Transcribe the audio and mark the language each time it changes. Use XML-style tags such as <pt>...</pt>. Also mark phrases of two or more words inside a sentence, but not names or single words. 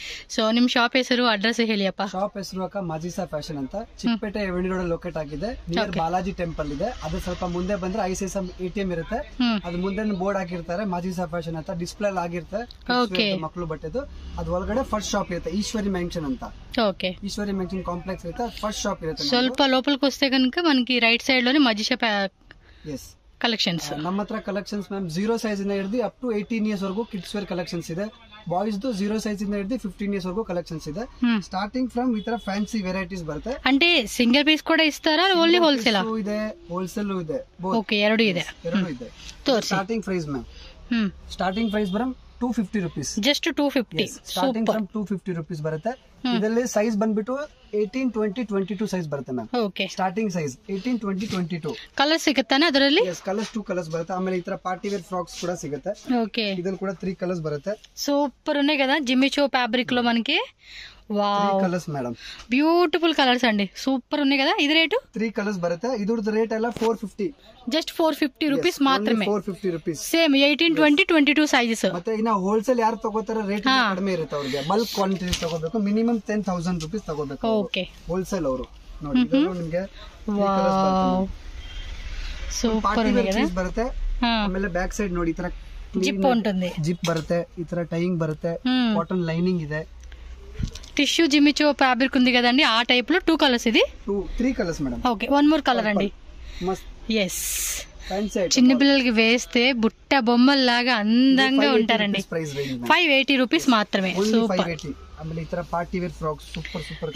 <kn>ಸೊ ನಿಮ್ ಶಾಪ್ ಹೆಸರು ಅಡ್ರೆಸ್ ಹೇಳಿಯಪ್ಪ. ಶಾಪ್ ಹೆಸರು ಮಾಜಿಸಾ ಫ್ಯಾಷನ್ ಅಂತ ಚಿಕ್ಕಪೇಟೆ</kn> <en>Avenue Road</en> <kn>ಲೊಕೇಟ್ ಆಗಿದೆ.</kn> <en>near Balaji temple</en> <kn>ಇದೆ. ಅದು ಸ್ವಲ್ಪ ಮುಂದೆ ಬಂದ್ರೆ ಐಸಿಐಸಿಐ ಎಟಿಎಂ ಇರುತ್ತೆ. ಅದು ಮುಂದೆ ಬೋರ್ಡ್ ಹಾಕಿರ್ತಾರೆ ಮಾಜಿಸಾ ಫ್ಯಾಷನ್ ಅಂತ, ಡಿಸ್ಪ್ಲೇ ಆಗಿರುತ್ತೆ ಮಕ್ಕಳು ಬಟ್ಟೆದು. ಅದು ಒಳಗಡೆ ಫಸ್ಟ್ ಶಾಪ್ ಇರುತ್ತೆ ಈಶ್ವರಿ ಮೆನ್ಷನ್ ಅಂತ.</kn> <te>ఓకే ఈశ్వరి మెన్షన్ కాంప్లెక్స్ అయితే ఫస్ట్ షాప్ ఇರುತ್ತೆ. ಸ್ವಲ್ಪ లోపలికి వస్తే కనుక మనకి రైట్ సైడ్ లోనే మజిషా ಕಲೆಕ್ಷನ್ಸ್.</te> <kn>ನಮ್ಮ ಹತ್ರ ಕಲೆಕ್ಷನ್ಸ್ ಮ್ಯಾಮ್ 0 ಸೈಜ್ ಇಂದ ಹಿಡಿದು</kn> <en>up to 18 years</en> <kn>ವರೆಗೂ</kn> <en>kids wear collections</en> <kn>ಇದೆ. ಬಾಯ್ಸ್ 0 ಸೈಜ್ ಇಂದ ಹಿಡಿದು 15 ಇಯರ್ಸ್ ವರೆಗೂ ಕಲೆಕ್ಷನ್ಸ್ ಇದೆ.</kn> <en>starting from</en> <kn>ಈ ತರ</kn> <en>fancy varieties</en> <kn>ಬರುತ್ತೆ.</kn> <te>అంటే</te> <en>single piece</en> <te>కూడా ఇస్తారా ఓన్లీ హోల్సేల్?</te> <kn>ಇದೆ, ಹೋಲ್ಸೇಲ್ ಇದೆ. ಓಕೆ, ಎರಡು ಇದೆ.</kn> <en>starting price ma'am, starting price</en> <kn>ಬರಂ 250 rupees. ಜಸ್ಟ್ 250.</kn> <en>starting from 250 rupees</en> <kn>ಬರುತ್ತೆ. ಇದರಲ್ಲಿ ಸೈಜ್ ಬಂದ್ಬಿಟ್ಟು 18, 20, 22 ಸೈಜ್ ಬರುತ್ತೆ ಮ್ಯಾಮ್. ಓಕೆ,</kn> <en>starting size 18, 20, 22</en> <kn>ಕಲರ್ ಸಿಗುತ್ತಾನೆ ಅದರಲ್ಲಿ? ಕಲರ್ಸ್ 2 ಕಲರ್ಸ್ ಬರುತ್ತೆ. ಆಮೇಲೆ ಈ ತರ</kn> <en>party wear frocks</en> <kn>ಕೂಡ ಸಿಗುತ್ತೆ.</kn> <te>ఓకే,</te> <kn>ಇದ್ರಲ್ಲಿ ಕೂಡ 3 కలర్స్ ಬರುತ್ತೆ.</kn> <te>సూపర్ ఉన్నాయి కదా జిమ్మిచో ఫ్యాబ్రిక్ లో మనకి. వావ్, 3 కలర్స్ మేడం,</te> <en>beautiful colours</en> <te>అండి, సూపర్ ఉన్నాయి కదా. ఇది రేటు</te> <kn>3 కలర్స్ బರುತ್ತೆ. ఇదుర్ದು ರೇಟ್ ಎಲ್ಲ 450,</kn> <te>జస్ట్ 450 రూపీస్ మాత్రమే. 450 rupees. సేమ్ 18, 20, 22 సైజెస్.</te> <kn>ಮತ್ತೆ ಇನ್ನ ಹೋಲ್ಸೇಲ್ ಯಾರು ತಗೋತಾರೆ ರೇಟ್ ಕಡಿಮೆ ಇರುತ್ತೆ. ಅವರಿಗೆ</kn> <en>bulk quantity</en> <kn>ತಗೋಬೇಕು, ಮಿನಿಮಮ್ 10,000 rupees ತಗೋಬೇಕು. ಓಕೆ, ಹೋಲ್ಸೇಲ್ ಅವರು ನೋಡಿ. ಇದರಲ್ಲಿ ನಿಮಗೆ</kn> <te>ವಾವ್ ಸೂಪರ್ ఉంది కదా.</te> <kn>ಬರುತ್ತೆ. ಆಮೇಲೆ</kn> <en>back side</en> <kn>ನೋಡಿ ಈ ತರ</kn> <te>ಜಿಪ್ ఉంటుంది,</te> <kn>ಜಿಪ್ ಬರುತ್ತೆ. ಈ ತರ ಟೈಯಿಂಗ್ ಬರುತ್ತೆ.</kn> <en>cotton lining</en> <kn>ಇದೆ.</kn> <en>tissue jimmy choo fabric</en> <te>ఉంది కదండి, ఆ టైప్ లో 2 కలర్స్. ఇది 3 కలర్స్ మేడం. ఓకే,</te> <en>one more colour</en> <te>అండి. మస్త్ ఎస్, చిన్న పిల్లలకి వేస్తే బుట్ట బొమ్మల్లాగా అందంగా ఉంటారండి. 580 రూపీస్ మాత్రమే. సూపర్. ఆಮೇಲೆ ఈ ತರ</te> <en>party wear frocks super super.</en>